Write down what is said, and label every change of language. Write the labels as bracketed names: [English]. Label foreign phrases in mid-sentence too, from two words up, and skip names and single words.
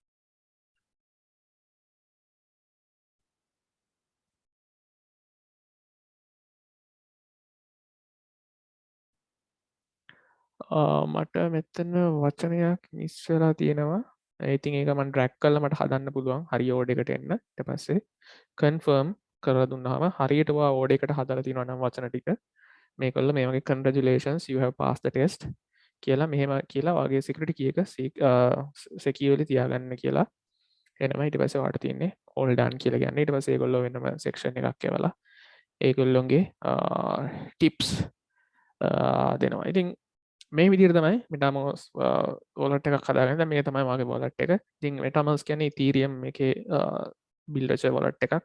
[Sinhala] මට මෙතන වචනයක් මිස් වෙලා තියෙනවා. ඉතින් ඒක මම ඩ්‍රැග් කරලා මට හදන්න පුළුවන් හරි ඕඩර් එකට එන්න. ඊට පස්සේ confirm කරලා දුන්නාම හරියට ඔයා ඕඩර් එකට හදලා තියෙනවා නම් වචන ටික මේකල්ල මේ වගේ [English] congratulations you have passed the test [Sinhala] කියලා මෙහෙම කියලා වගේ [English] security key [Sinhala] එක securely තියාගන්න කියලා එනවා. ඊට පස්සේ ඔයාලට තියෙන්නේ [English] all done [Sinhala] කියලා ගන්න. ඊට පස්සේ ඒගොල්ලෝ වෙනම section එකක් එවලා ඒගොල්ලොන්ගේ tips දෙනවා. ඉතින් මේ විදිහට තමයි Metamask wallet එකක් හදාගන්න. දැන් මේක තමයි මගේ wallet එක. ඉතින් Metamask කියන්නේ Ethereum එකේ build වෙච්ච wallet එකක්.